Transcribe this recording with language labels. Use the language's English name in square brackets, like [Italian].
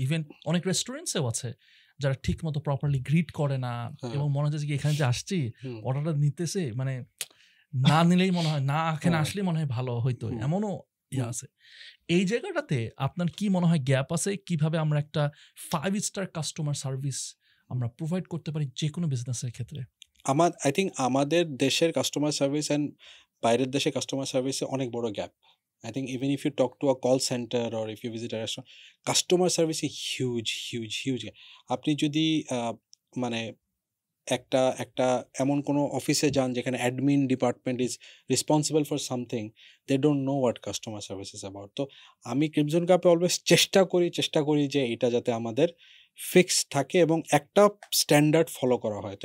[Bangla] Even অনেক রেস্টুরেন্টসেও আছে যারা ঠিক মতো প্রপারলি গ্রিট করে না, এবং মনে হচ্ছে যে এখানে যে আসছি অর্ডারটা নিতেছে, মানে না নিলেই মনে হয়, না এখানে আসলেই মনে হয় ভালো হইতো, এমনও আছে। এই জায়গাটাতে আপনার কি মনে হয় গ্যাপ আছে? কিভাবে আমরা একটা 5 স্টার কাস্টমার সার্ভিস আমরা প্রোভাইড করতে পারি যে কোনো বিজনেসের ক্ষেত্রে? আই থিঙ্ক আমাদের দেশের কাস্টমার সার্ভিস অ্যান্ড বাইরের দেশে কাস্টমার সার্ভিসে অনেক বড় gap. [English] I think even if you talk to a call center or if you visit a restaurant, customer service is huge. [Bangla] আপনি যদি মানে একটা এমন কোনো অফিসে যান যেখানে [English] Admin department is responsible for something, they don't know what customer service is about. [Bangla] তো আমি ক্রিমসন কাপে অলওয়েজ চেষ্টা করি যে এটা যাতে আমাদের ফিক্স থাকে এবং একটা স্ট্যান্ডার্ড ফলো করা হয়।